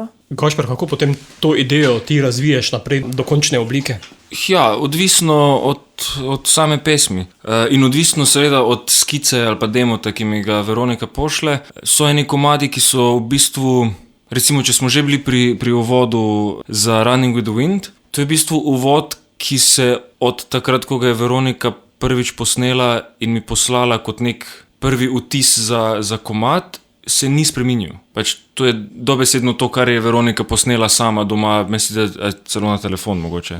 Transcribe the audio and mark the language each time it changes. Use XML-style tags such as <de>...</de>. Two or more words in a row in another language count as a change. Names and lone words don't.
<sl>Gašper, kako potem to idejo ti razviješ naprej do končne oblike? Ja, odvisno od same pesmi in odvisno seveda od skice ali pa demota, ki mi ga Veronika pošle. So eni komadi, ki so v bistvu, recimo, če smo že bili pri uvodu za Running with the Wind, to je v bistvu uvod, ki se od takrat, ko ga je Veronika prvič posnela in mi poslala kot nek prvi vtis za komad, se ni spreminjal. Pač to je dobesedno to, kar je Veronika posnela sama doma, mislim, da celo na telefon mogoče.</sl>